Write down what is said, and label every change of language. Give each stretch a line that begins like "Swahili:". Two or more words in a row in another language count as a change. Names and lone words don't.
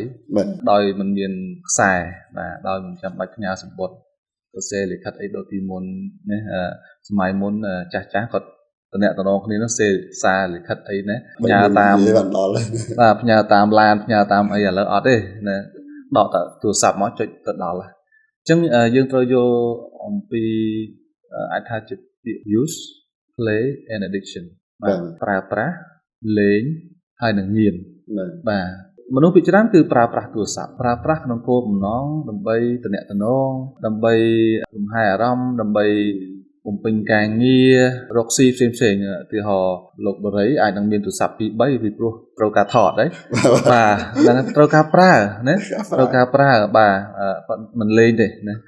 Khmer: ដោយមិនមានខ្សែបាទដោយមិនចាំបាច់ផ្ញើសម្បត្តិសរសេរលិខិតអីដូចពីមុនណាសម័យមុនចាស់គាត់តំណែងគ្នានោះសេសារលិខិតអីណា ផ្ញើតាមបាទផ្ញើតាមឡានផ្ញើតាមអីឥឡូវអត់ទេណាដកទៅទូរស័ព្ទមកចុចទៅដល់ហើយអញ្ចឹងយើងត្រូវ យកអំពីអាចថាជា
English: use play and addiction
Khmer: បាទប្រើប្រាស់លេងហើយនឹងញៀនបាទមនុស្សភាគច្រើនគឺប្រើប្រាស់ទូរស័ព្ទប្រើប្រាស់ក្នុងគោលបំណងដើម្បីទំនាក់ទំនងដើម្បីលំហែអារម្មណ៍ដើម្បីបំពេញការងាររកស៊ីផ្សេងឧទាហរណ៍លោកបរិយអាចនឹងមានទូរស័ព្ទ 2-3 ពីព្រោះត្រូវការថតហីបាទហ្នឹងត្រូវការប្រើណាត្រូវការប្រើបាទមិនលេងទេណា